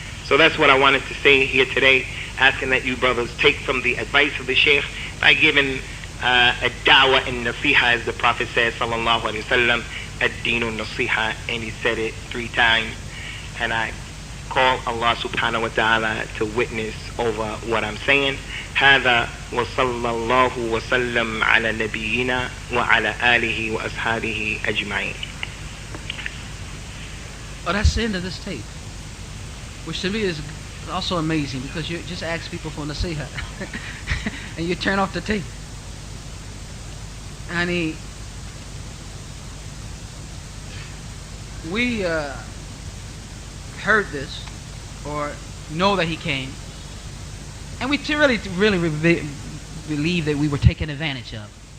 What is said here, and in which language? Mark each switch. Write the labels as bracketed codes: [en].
[en] So that's what I wanted to say here today, asking that you brothers take from the advice of the Shaykh by giving a da'wah and nasiha, as the Prophet says, sallallahu alayhi wa sallam, ad-dinu nasiha, and he said it 3 times. And I call Allah subhanahu wa ta'ala to witness over what I'm saying. [ar] هذا وصلى الله وسلم على نبينا وعلى آله وأصحابه أجمعين. [en] Oh, that's the end of this tape, which to me is also amazing, because you just ask people for nasiha and you turn off the tape. I mean, we heard this or know that he came, and we really believe that we were taken advantage of.